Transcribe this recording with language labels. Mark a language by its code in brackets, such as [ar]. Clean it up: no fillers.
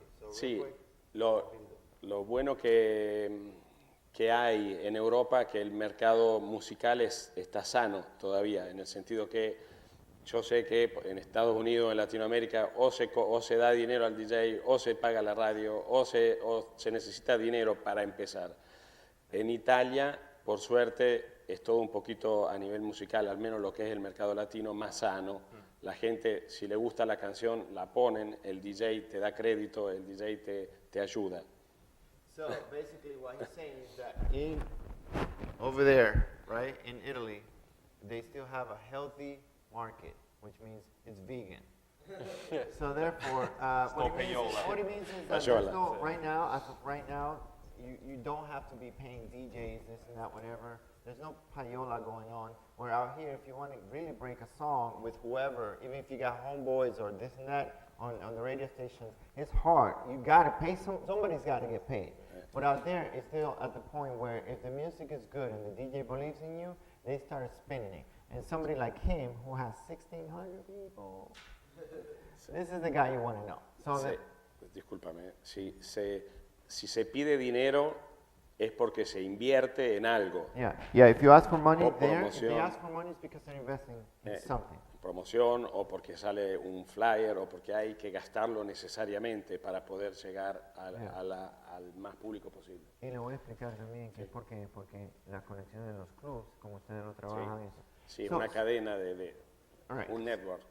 [es] Sí, lo bueno que hay en Europa, que el mercado musical está sano todavía, en el sentido que yo sé que en Estados Unidos, en Latinoamérica, o se da dinero al DJ, o se paga la radio, o se necesita dinero para empezar. En Italia, por suerte, es todo un poquito a nivel musical, al menos lo que es el mercado latino, más sano. La gente, si le gusta la canción, la ponen, el DJ te da crédito, el DJ te ayuda. [en] So basically what he's saying is that over there, right, in Italy, they still have a healthy market, which means it's vegan. So therefore, what it means is that there's no, right now, you don't have to be paying DJs, this and that, whatever. There's no payola going on. Where out here, if you want to really break a song with whoever, even if you got homeboys or this and that on the radio stations, it's hard. You got to pay, somebody's got to get paid. But out there, it's still at the point where if the music is good and the DJ believes in you, they start spinning it. And somebody like him who has 1,600 people, this is the guy you want to know. So [es] Discúlpame, si se pide dinero es porque se invierte en algo. [en] Yeah. If you ask for money there, if they ask for money, it's because they're investing in something. [es] Promoción, o porque sale un flyer, o porque hay que gastarlo necesariamente para poder llegar al más público posible. Y le voy a explicar también que es porque la conexión de los clubs, como ustedes lo trabajan, eso. Sí, una cadena un network.